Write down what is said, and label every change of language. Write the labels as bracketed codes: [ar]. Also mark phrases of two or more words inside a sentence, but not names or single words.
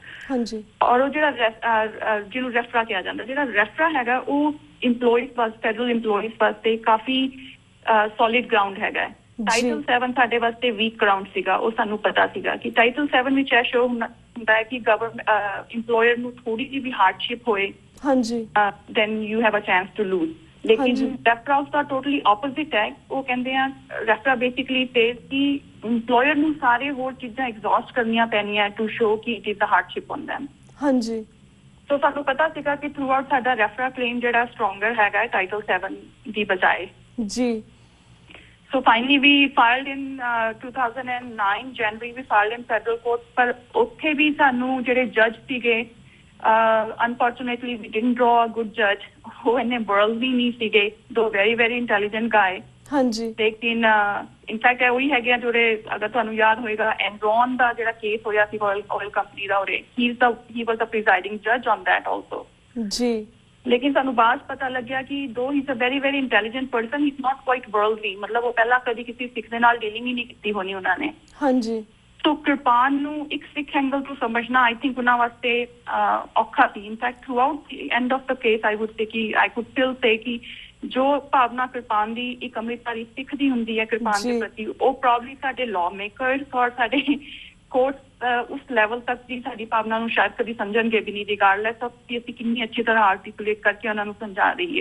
[pa] ਹਾਂਜੀ। ਔਰ ਉਹ ਜਿਹੜਾ ਜਿਹਨੂੰ ਰੈਫਰਾ ਕਿਹਾ ਜਾਂਦਾ, ਜਿਹੜਾ ਰੈਫਰਾ ਹੈਗਾ ਉਹ EMPLOYEES ਵਾਸਤੇ, [en] federal employees [pa] ਵਾਸਤੇ ਕਾਫੀ [en] solid ground [pa] ਹੈਗਾ। ਟਾਈਟਲ 7 ਸਾਡੇ ਵਾਸਤੇ [en] weak ground [pa] ਸੀਗਾ। ਉਹ ਸਾਨੂੰ ਪਤਾ ਸੀਗਾ ਕਿ ਟਾਈਟਲ 7 ਵਿੱਚ ਇਹ ਸ਼ੋ ਹੁੰਦਾ ਹੈ ਕਿ [en] government employer [pa] ਨੂੰ ਥੋੜੀ ਜਿਹੀ ਵੀ ਹਾਰਡਸ਼ਿਪ ਹੋਏ, ਹਾਂਜੀ, [en] then you have a chance to lose। [pa] ਲੇਕਿਨ ਰੈਫਰਾ ਦਾ [en] totally opposite [pa] ਹੈ। ਉਹ ਕਹਿੰਦੇ ਆ ਰੈਫਰਾ [en] basically says [pa] ਕਿ EMPLOYER ਨੂੰ ਸਾਰੇ ਹੋਰ ਚੀਜ਼ਾਂ ਐਗਜ਼ੌਸਟ ਕਰਨੀਆਂ ਪੈਣੀਆਂ [en] to show [pa] ਕਿ [en] it is a hardship on them. [pa] ਹਾਂਜੀ। ਸੋ ਸਾਨੂੰ ਪਤਾ ਸੀਗਾ ਕਿ [en] through out [pa] ਸਾਡਾ ਰੈਫਰਾ ਕਲੇਮ ਜਿਹੜਾ ਸਟਰੋਂਗਰ ਹੈਗਾ ਟਾਈਟਲ 7 ਦੀ ਬਜਾਏ। [en] ਜੀ। So finally we filed in 2009 January we filed in federal court, [pa] ਪਰ ਉੱਥੇ ਵੀ ਸਾਨੂੰ ਜਿਹੜੇ ਜੱਜ ਸੀਗੇ [en] unfortunately we didn't draw a good judge। [pa] ਉਹ ਇੰਨੇ worldly ਨਹੀਂ ਸੀਗੇ, ਦੋ [en] very very intelligent guy। [pa] ਹਾਂਜੀ। ਲੇਕਿਨ ਇਨਫੈਕਟ ਉਹੀ ਹੈਗੇ ਆ ਜਿਹੜੇ, ਅਗਰ ਤੁਹਾਨੂੰ ਯਾਦ ਹੋਏਗਾ ਐਨਰੋਨ ਦਾ ਜਿਹੜਾ ਕੇਸ ਹੋਇਆ ਸੀ [en] oil company [pa] ਦਾ, ਉਹਦੇ [en] he was the presiding judge on that also। [pa] ਜੀ। ਲੇਕਿਨ ਸਾਨੂੰ ਬਾਅਦ ਪਤਾ ਲੱਗਿਆ ਕਿ ਦੋ [en] he is a very very intelligent person, he is not quite worldly, [pa] ਮਤਲਬ ਉਹ ਪਹਿਲਾਂ ਕਦੀ ਕਿਸੇ ਸਿੱਖ ਦੇ ਨਾਲ ਡੀਲਿੰਗ ਹੀ ਨਹੀਂ ਕੀਤੀ ਹੋਣੀ ਉਹਨਾਂ ਨੇ। ਹਾਂਜੀ। ਸੋ ਕਿਰਪਾਨ ਨੂੰ ਇੱਕ ਸਿੱਖ ਐਂਗਲ ਤੋਂ ਸਮਝਣਾ [en] I think [pa] ਉਹਨਾਂ ਵਾਸਤੇ ਔਖਾ ਸੀ। [en] in fact through out the end of the case I would say [pa] ਕਿ [en] I could still say [pa] ਕਿ ਜੋ ਭਾਵਨਾ ਕਿਰਪਾਨ ਦੀ ਇੱਕ ਅੰਮ੍ਰਿਤਧਾਰੀ ਸਿੱਖ ਦੀ ਹੁੰਦੀ ਹੈ ਕਿਰਪਾਨ ਦੇ ਪ੍ਰਤੀ, ਉਹ ਪ੍ਰੋਬਬਲੀ ਸਾਡੇ [en] law makers [pa] ਔਰ ਸਾਡੇ ਕੋਰਟ ਉਸ ਲੈਵਲ ਤੱਕ ਦੀ ਸਾਡੀ ਭਾਵਨਾ ਨੂੰ ਸ਼ਾਇਦ ਕਦੀ ਸਮਝਣਗੇ ਵੀ ਨਹੀਂ, [en] regardless of [pa] ਕਿ ਅਸੀਂ ਕਿੰਨੀ ਅੱਛੀ ਤਰ੍ਹਾਂ ਆਰਟੀਕੂਲੇਟ ਕਰਕੇ ਉਹਨਾਂ ਨੂੰ ਸਮਝਾ ਰਹੀਏ।